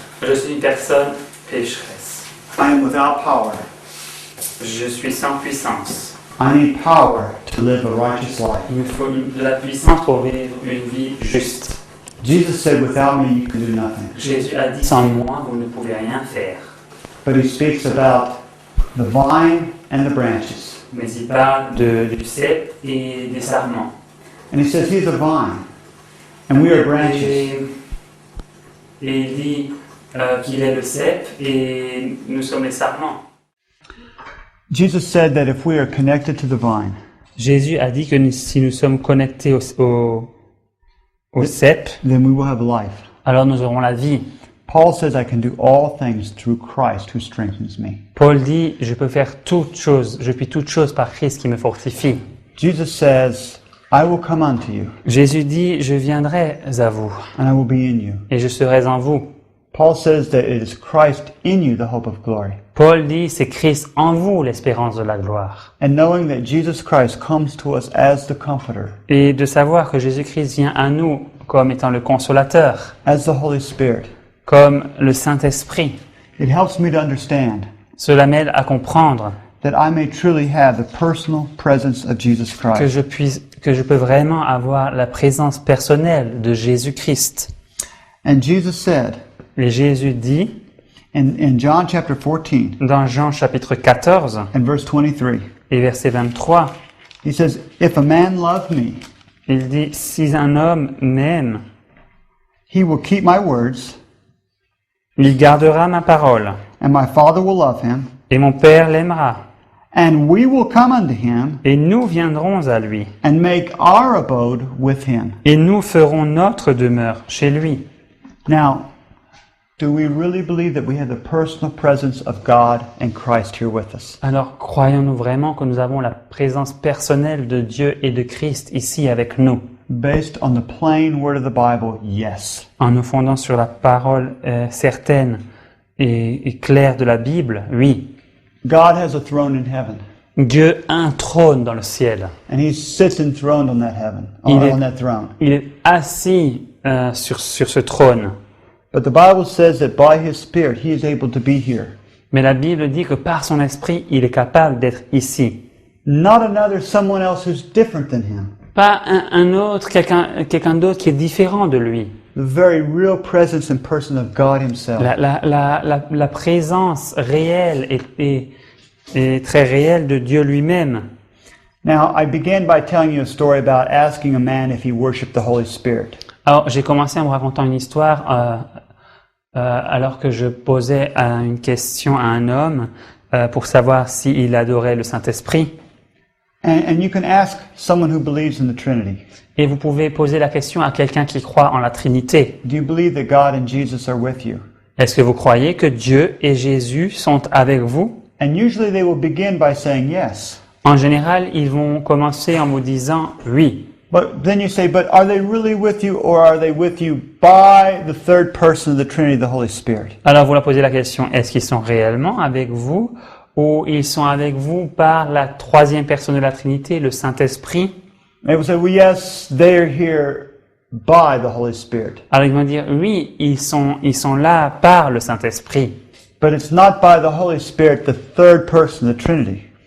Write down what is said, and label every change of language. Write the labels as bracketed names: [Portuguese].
[French] Je suis une personne pécheresse. [English] I am without power. [French] Je suis sans puissance. [English] I need power to live a righteous life. [French] Il me faut de la puissance pour vivre une vie juste. [English] Jesus said, without me you can do nothing. [French] Jésus a dit, sans moi, vous ne pouvez rien faire. [English] But he speaks about the vine and the branches. [French] Mais il parle du cep et des sarments. [English] And he says he's a vine, and we are branches. [French] Et il dit qu'il est le cep et nous sommes les sarments. [English] Jesus said that if we are connected to the vine, [French] Jésus a dit que si nous sommes connectés au cep, [English] then we will have life. [French] alors nous aurons la vie. [English] Paul says, I can do all things through Christ who strengthens me. [French] Paul dit, je peux faire toutes choses, je puis toutes choses par Christ qui me fortifie. [English] Jesus says, I will come unto you, [French] Jésus dit, je viendrai à vous [English] and I will be in you. [French] et je serai en vous. [English] Paul says that it is Christ in you, the hope of glory. [French] Paul dit, c'est Christ en vous l'espérance de la gloire. [English] And knowing that Jesus Christ comes to us as the Comforter, [French] Et de savoir que Jésus-Christ vient à nous comme étant le consolateur, [English] as the Holy Spirit, [French] comme le Saint-Esprit. [English] it helps me to understand [French] Cela m'aide à comprendre [English] that I may truly have the personal presence of Jesus Christ. [French] que je peux vraiment avoir la présence personnelle de Jésus-Christ. [English] And Jesus said [French] Et Jésus dit, [English] in John chapter 14 [French] dans Jean chapitre 14 [English] and verse 23, [French] et verset 23, [English] he says, If a man love me, [French] il dit, si un homme m'aime, [English] he will keep my words, [French] il gardera ma parole, [English] and my Father will love him, [French] et mon Père l'aimera, [English] and we will come unto him [French] et nous viendrons à lui, [English] and make our abode with him. [French] et nous ferons notre demeure chez lui. [English] Now, do we really believe that we have the personal presence of God and Christ here with us? [French] Alors, croyons-nous vraiment que nous avons la présence personnelle de Dieu et de Christ ici avec nous? [English] Based on the plain word of the Bible, yes. [French] En nous fondant sur la parole certaine et claire de la Bible, oui. [English] God has a throne in heaven, [French] Dieu a un trône dans le ciel. [English] and he sits enthroned on that heaven, [French] Il est- [English] on that throne. [French] Il est assis sur ce trône. [English] But the Bible says that by his Spirit, he is able to be here. [French] Mais la Bible dit que par son esprit, il est capable d'être ici. [English] Not another someone else who's different than him. [French] Pas un autre, quelqu'un d'autre qui est différent de lui. [English] The very real presence and person of God himself. [French] La présence réelle et très réelle de Dieu lui-même. [English] Now, I began by telling you a story about asking a man if he worshiped the Holy Spirit. [French] Alors, j'ai commencé en me racontant une histoire alors que je posais une question à un homme pour savoir s'il adorait le Saint-Esprit. [English] And you can ask someone who believes in the Trinity. [French] Et vous pouvez poser la question à quelqu'un qui croit en la Trinité. [English] Do you believe that God and Jesus are with you? [French] Est-ce que vous croyez que Dieu et Jésus sont avec vous? [English] And usually they will begin by saying yes. [French] En général, ils vont commencer en vous disant oui. [English] But then you say, but are they really with you, or are they with you by the third person of the Trinity, the Holy Spirit? [French] Alors vous leur posez la question, est-ce qu'ils sont réellement avec vous ou ils sont avec vous par la troisième personne de la Trinité, le Saint-Esprit? [English] They will say, well, yes, they are here by the Holy Spirit. [French] Alors ils vont dire oui, ils sont là par le Saint-Esprit. [English] But it's not by the Holy Spirit, the third person of the Trinity.